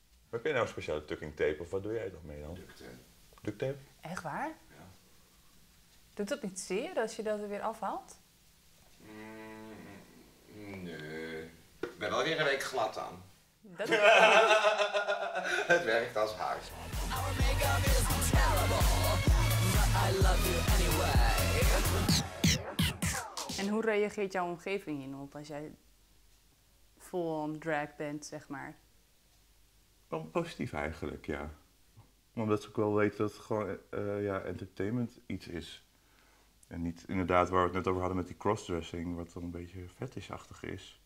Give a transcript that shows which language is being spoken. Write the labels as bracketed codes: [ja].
[nl] Heb je nou een speciale tucking tape of wat doe jij toch mee dan? Duct tape? Echt waar? Ja. Doet dat niet zeer als je dat er weer afhaalt? Nee. Ik ben alweer een week glad aan. Dat Het werkt als huis. [en] Our makeup is terrible, but I love you anyway. [nl] En hoe reageert jouw omgeving hierop als jij full-on drag bent, zeg maar? Wel positief eigenlijk, ja. Omdat ze ook wel weten dat het gewoon ja, entertainment iets is. En niet inderdaad waar we het net over hadden met die crossdressing, wat dan een beetje fetishachtig is.